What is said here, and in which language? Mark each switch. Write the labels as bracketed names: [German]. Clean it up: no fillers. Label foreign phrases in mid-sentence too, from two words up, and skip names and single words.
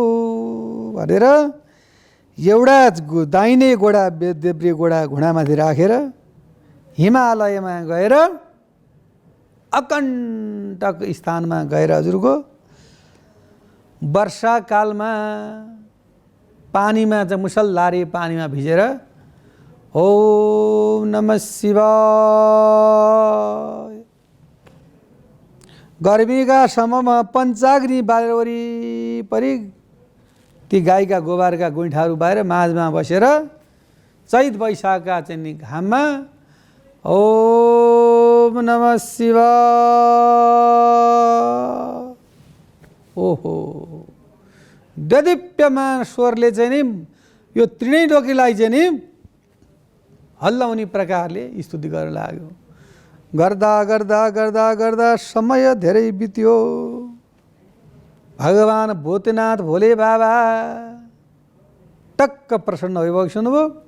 [Nepali] हे प्रभु भनेर एउटा दाहिने गोडा देब्रे गोडा घुँडामाथि राखेर हिमालयमा गएर अकण्टक स्थानमा गएर हजुरको वर्षाकालमा पानीमा चाहिँ मुसलधारे पानीमा भिजेर [Sanskrit] ओम नमः [Nepali] शिवाय गर्मीका समयमा पञ्चाग्नि बालेर वरिपरि ती गाईका गोबरका गुइठाहरू बाएर माझमा बसेर चैत वैशाखका चाहिँ नि घाममा [Sanskrit] ओम नमः शिवाय [Nepali] ओहो देदीप्यमान स्वरले चाहिँ नि यो त्रिनै डोकीलाई चाहिँ नि हल्लाउने प्रकारले स्तुति गर्न लाग्यो। गर्दा गर्दा गर्दा गर्दा समय धेरै बित्यो। भगवान भूतनाथ भोले बाबा टक्क प्रसन्न भइरहेको सुन्नुभयो।